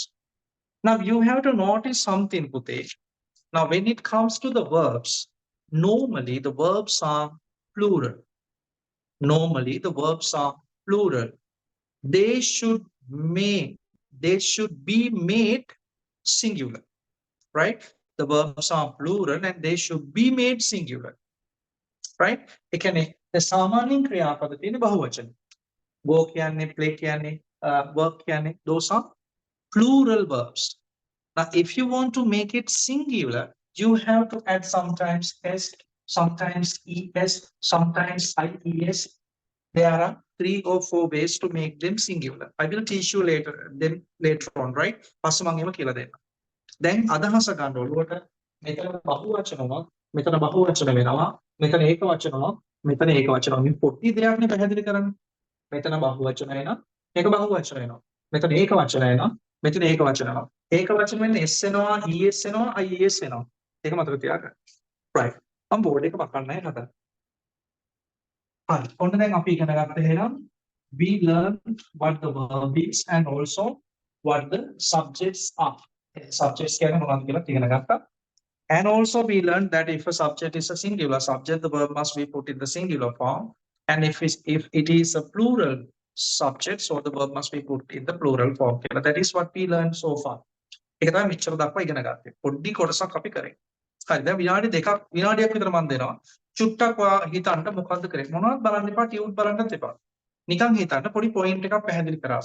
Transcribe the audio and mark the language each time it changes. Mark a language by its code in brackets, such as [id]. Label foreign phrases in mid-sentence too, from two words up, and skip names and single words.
[en] Now, you have to notice something, Pute. Now, when it comes to the verbs, normally the verbs are plural. Normally, the verbs are plural. They should be made singular, right? The verbs are plural and they should be made singular, right? [si] ඒ කියන්නේ සාමාන්‍යයෙන් ක්‍රියාපද තියෙන බහුවචන. [en] go කියන්නේ play කියන්නේ work කියන්නේ those are plural verbs. Now if you want to make it singular, you have to add sometimes s, sometimes es, sometimes ies. There are 3 or 4 ways to make them singular. I will teach you later on, right? [si] පස්සේ මම එහෙම කියලා දෙන්නම්. දැන් අදහස ගන්න ඔළුවට මෙතන බහුවචනවා මෙතන බහුවචන වෙනවා මෙතන ඒක වචනවා මෙතන ඒක වචනවා මේ පොඩි දෙයක් නේ පැහැදිලි කරන්නේ මෙතන බහුවචන වෙනවා මේක බහුවචන වෙනවා මෙතන ඒක වචන වෙනවා මෙතන ඒක වචන වෙනවා ඒක වචන වෙන්නේ s වෙනවා es වෙනවා ies වෙනවා ඒක මතක තියාගන්න right මම බෝඩ් එක පකන්නයි හදන්නේ හරි ඔන්න දැන් අපි ඉගෙන ගත්ත එහෙනම් [en] we learned what the verb is and also what the subjects are. [si] Subjects කියන්නේ මොනවද කියලා ඉගෙන ගත්තා. [en] And also we learned that if a subject is a singular subject, the verb must be put in the singular form. And if it is a plural subject, so the verb must be put in the plural form. That is what we learned so far. [si] ඒක තමයි මෙච්චර දක්වා ඉගෙන ගත්තේ. පොඩි කොටසක් අපි කරේ. හරි. දැන් විනාඩි දෙකක් විනාඩියක් විතර මම දෙනවා. චුට්ටක් ඔයා හිතන්න මොකද්ද කරේ? මොනවද බලන්න එපා, ටියුන් බලන්නත් එපා. නිකන් හිතන්න පොඩි පොයින්ට් එකක් පැහැදිලි කරාස.